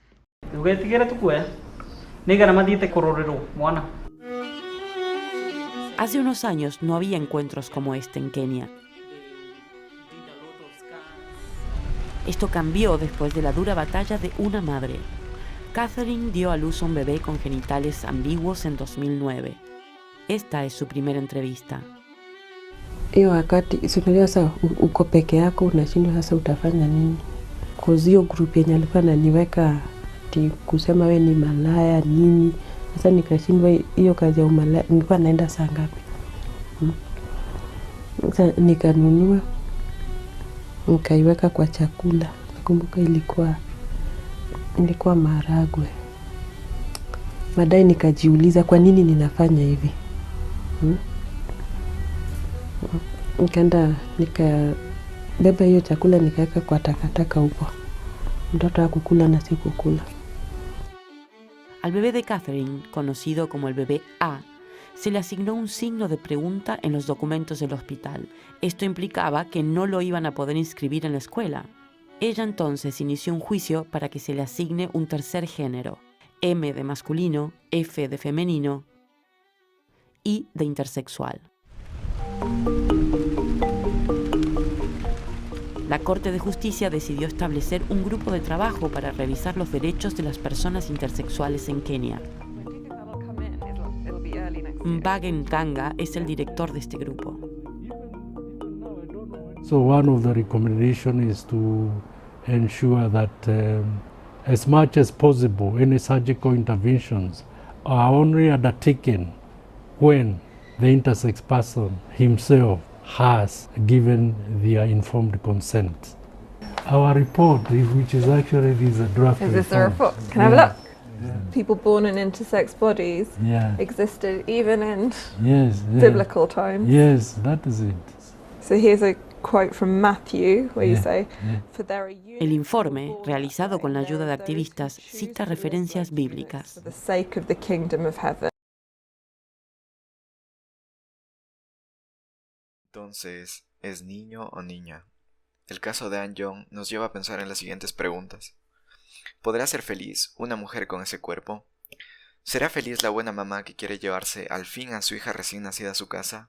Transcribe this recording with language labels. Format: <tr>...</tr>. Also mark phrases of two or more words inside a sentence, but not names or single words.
<es>Hace unos años no había encuentros como este en Kenia. Esto cambió después de la dura batalla de una madre. Catherine dio a luz a un bebé con genitales ambiguos en 2009. Esta es su primera entrevista.</es> <sw>Hiyo wakati sinajua sasa uko peke yako unashindwa sasa utafanya nini? Kuzio group yenye alikuwa ananiweka kusema we ni malaya nini. Sasa nikashindwa hiyo kazi ya umalaya nilikuwa naenda saa ngapi? Sasa nikanunua nikaiweka kwa chakula. Nakumbuka ilikuwa maharagwe. Baadaye nikajiuliza kwa nini ninafanya hivi. Nikaenda nikabeba hiyo chakula nikaweka kwa takataka huko. Mtoto hakukula na sikukula.</sw> <es>Al bebé de Catherine, conocido como el bebé A, se le asignó un signo de pregunta en los documentos del hospital. Esto implicaba que no lo iban a poder inscribir en la escuela. Ella entonces inició un juicio para que se le asigne un tercer género, M de masculino, F de femenino, I de intersexual. La Corte de Justicia decidió establecer un grupo de trabajo para revisar los derechos de las personas intersexuales en Kenia. Mbage Ntanga es el director de este grupo.</es> <en>So one of the recommendations is to ensure that as much as possible any surgical interventions are only undertaken when the intersex person himself has given their informed consent. Our report, which is actually this draft Is this the report. report? Can I have a look? People born in intersex bodies existed even in biblical times. Yes, that is it. So here's a quote from Matthew where you say, "For there are</en> <es>El informe, realizado con la ayuda de activistas, cita referencias bíblicas.</es> <en>for the sake of the kingdom of heaven."</en> <es>Entonces, ¿es niño o niña? El caso de An Jong nos lleva a pensar en las siguientes preguntas. ¿Podrá ser feliz una mujer con ese cuerpo? ¿Será feliz la buena mamá que quiere llevarse al fin a su hija recién nacida a su casa?</es>